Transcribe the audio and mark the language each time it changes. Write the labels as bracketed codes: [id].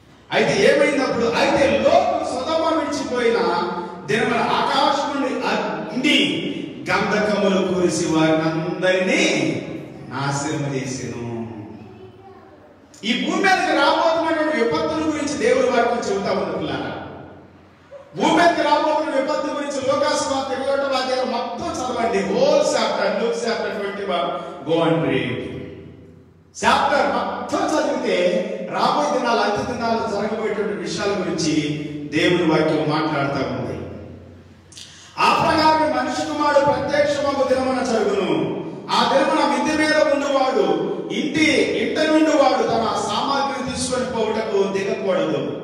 [te] అయితే ఏమైనప్పుడు, అయితే లోతు సొదొమ విడిచిపోయిన దినమున ఆకాశం నుండి అగ్ని గంధకములు కురిసి వారిని అందరినీ నాశనం చేసెను. ఈ భూమి మీదకి రాబోతున్నటువంటి విపత్తుల గురించి దేవుడి వాక్యం చెబుతా ఉంటున్నారా? భూమి మీదకి రాబోతున్న విపత్తు గురించి లోకాసువార్త 21వ అధ్యాయం మొత్తం చదవండి. [en] Whole chapter, Luke chapter 21, go and read. [te] Chapter మొత్తం చదివితే రాబోయే దినాలు, అంత్య దినాలు జరగబోయేటువంటి విషయాల గురించి దేవుని వాక్యం మాట్లాడుతూ ఉంది. ఆ ప్రకారం మనిషి కుమారుడు ప్రత్యక్షమగు దినమున జరుగును. ఆ దినమున మిద్దె మీద ఉండువాడు ఇంట నుండి వాడు తన సామాగ్రిని తీసుకొని పోవుటకు దిగకూడదు.